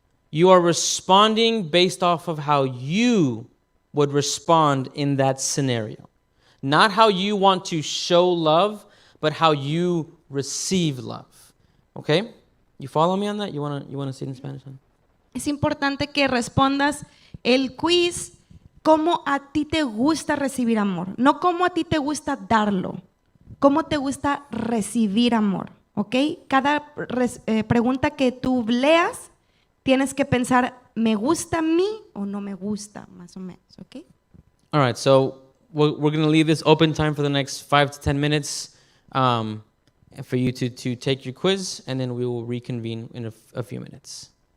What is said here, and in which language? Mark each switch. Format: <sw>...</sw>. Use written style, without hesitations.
<en>You are responding based off of how you would respond in that scenario. Not how you want to show love, but how you receive love. Okay? You follow me on that? You wanna say it in Spanish? Huh?</en> <es>es importante que respondas el quiz cómo a ti te gusta recibir amor, no cómo a ti te gusta darlo, cómo te gusta recibir amor, ¿ok? Cada pregunta que tú leas, tienes que pensar, ¿me gusta a mí o no me gusta? Más o menos, ¿ok?</es> <en>All right, so we're going to leave this open time for the next 5 to 10 minutes for you to take your quiz, and then we will reconvene in a few minutes.</en>